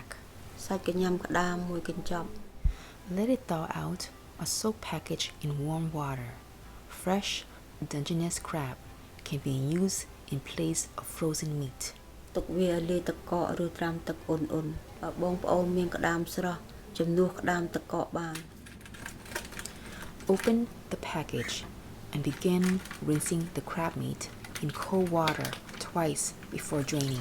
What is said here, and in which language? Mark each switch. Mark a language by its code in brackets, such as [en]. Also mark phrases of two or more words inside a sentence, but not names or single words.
[km] សាច់កញ្ញំក្តាមមួយកញ្ចប់ [en] Let it thaw out or soak package in warm water. Fresh Dungeness crab can be used in place of frozen meat. [km] ទុកវាលាយទឹកកកឬត្រាំទឹកអ៊ុនៗបើបងប្អូនមានក្តាមស្រស់ជំនួសក្តាមទឹកកកបាន [en] Open the package and begin rinsing the crab meat in cold water twice before draining.